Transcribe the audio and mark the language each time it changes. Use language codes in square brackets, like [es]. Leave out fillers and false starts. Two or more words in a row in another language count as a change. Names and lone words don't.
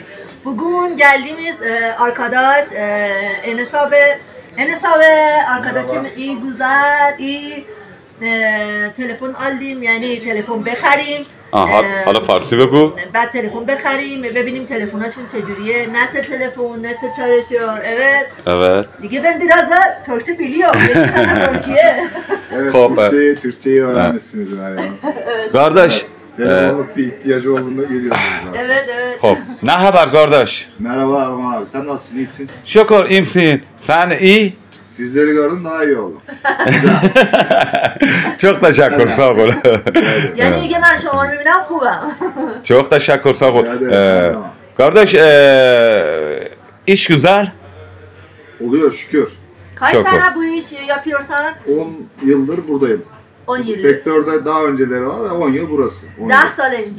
[tr] Bugün geldiğimiz arkadaş, Enes abi arkadaşım iyi güzel, iyi telefon aldım, yani telefon بخریم. [fa] حالا فارسی بگو. بعد تلفن بخریم ببینیم تلفناشون چجوریه، نسل تلفن، نسل چارشون. [tr] Evet. دیگه ben biraz da Türkçe biliyorum. Yeni sana Türkiye. Evet, Türkçeyi öğrenmişsiniz yani. Kardeş. Telefonluk bir ihtiyacı olduğunda geliyorsunuz zaten. Evet. Hop. Ne haber kardeş? Merhaba Arman abi, sen nasılsın, iyisin? Şükür iyiyim. Sen iyi? Sizleri gördüm daha iyi oldum. Çok teşekkür, sağ ol. [fa] Yani دیگه من شما رو میبینم خوبم. [tr] Çok teşekkür, sağ ol. Kardeş, iş güzel. Oluyor şükür. Kaç sene bu işi yapıyorsan? 10 yıldır buradayım. 10 yıl. Sektörde daha önceleri var, 10 yıl burası. 10 sene önce.